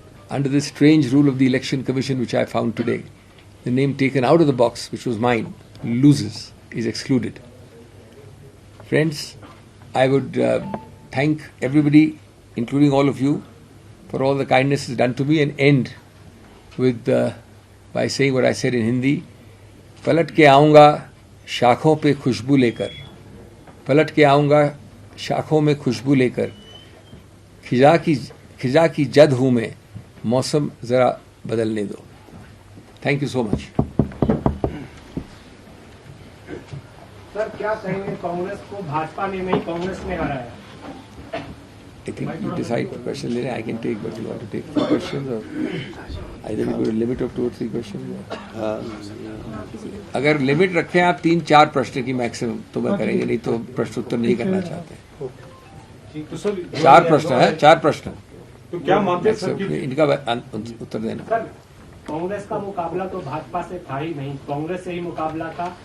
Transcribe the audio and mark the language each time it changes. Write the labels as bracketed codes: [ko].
[en] Under this strange rule of the Election Commission which I found today, the name taken out of the box, which was mine, loses, is excluded. Friends, I would thank everybody, including all of you, for all the kindnesses done to me, and end with by saying what I said in Hindi. [hi] पलट के आऊँगा शाखों पे खुशबू लेकर, पलट के आऊँगा शाखों में खुशबू लेकर, खिजा की जद हूँ मैं, मौसम ज़रा बदलने दो. [en] Thank you so much. [hi] Sir, क्या कहेंगे कांग्रेस को भाजपा ने नहीं कांग्रेस ने हराया? [en] I think you decide for question later. I can take, but you want to take 4 questions or either we go to limit of 2 or 3 questions. [hi] अगर लिमिट रखें आप 3-4 प्रश्न की मैक्सिमम तो मैं करेंगे, नहीं तो प्रश्न उत्तर नहीं करना चाहते. 4 प्रश्न है, 4 प्रश्न. तो क्या मानते हैं सर कि इनका उत्तर देना। सर, कांग्रेस का मुकाबला तो भाजपा से था ही नहीं, कांग्रेस से ही मुकाबला था।